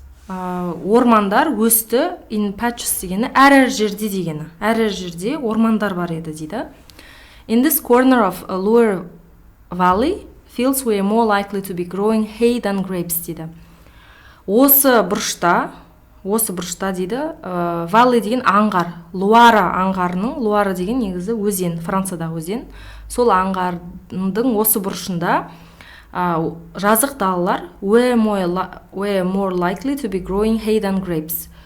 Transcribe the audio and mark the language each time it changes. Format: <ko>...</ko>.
<kk>Ормандар өсті, in patches дегені әр жерде дегені. Әр жерде ормандар бар еді дейді.</kk> <en>In this corner of a lower valley, fields were more likely to be growing hay than grapes</en> <kk>дейді. Осы бұрышта дейді, valley деген аңғар, Луара аңғарының, Луара деген негізі өзен, Франциядағы өзен. Сол аңғардың осы бұрышында жазық далалар</kk> <en>were more likely to be growing hay than grapes.</en>